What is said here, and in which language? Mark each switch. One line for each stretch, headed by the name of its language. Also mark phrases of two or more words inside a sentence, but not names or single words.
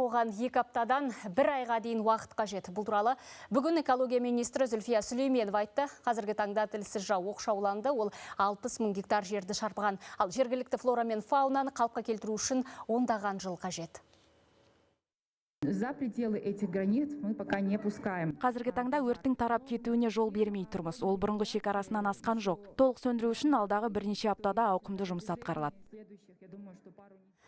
Kazakh: Оған 2 аптадан 1 айға дейін уақыт қажет. Бұл туралы бүгін экология министрі Зүлфия Сүлейменова айтты. Қазіргі таңда тілсіз жау оқшауланды. Ол 60 мың гектар жерді шарпыған. Ал жергілікті флора мен фаунаны қалыпқа келтіру үшін ондаған жыл қажет.
Russian: За пределы этих границ мы пока не пускаем.
Kazakh: Қазіргі таңда өрттің тарап кетуіне жол бермей тұрмыз. Ол бұрынғы шекарасынан асқан жоқ. Толық сөндіру үшін алдағы бірнеше аптада ауқымды жұмыс атқарылады.